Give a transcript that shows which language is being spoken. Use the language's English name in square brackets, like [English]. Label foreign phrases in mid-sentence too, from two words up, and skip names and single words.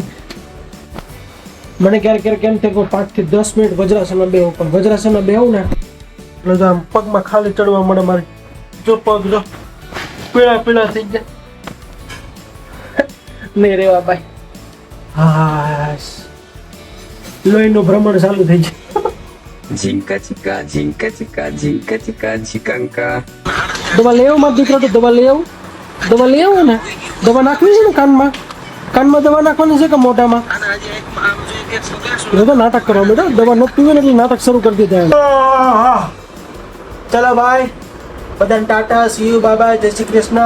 [Gujarati] મને ક્યારેક કેમ થાય 5 થી 10 મિનિટ વજ્રાસનમાં બેહું, પણ વજ્રાસનમાં બેહું ને એટલે જો આમ પગમાં ખાલી ચડવા મળે મારે. જો પગ જો પીળા થઈ ગયા. નહીં રેવા ભાઈ. હા લોહીનું ભ્રમણ ચાલુ થઈ જાય. Jinka chika, jinka chika, jinka chika, chikanka. દવા લઈ આવું મારા દીકરા. તો દવા લઈ આવું ને. દવા નાખવી છે ને કાનમાં દવા નાખવાની છે કે મોઢામાં? તો નાટક કરવા બેટા. દવા ન પીવે ને એટલે નાટક શરૂ કરી દીધા. ચલો ભાઈ બધાને ટાટા, [English] see you, bye bye, [Gujarati] જય શ્રી કૃષ્ણ.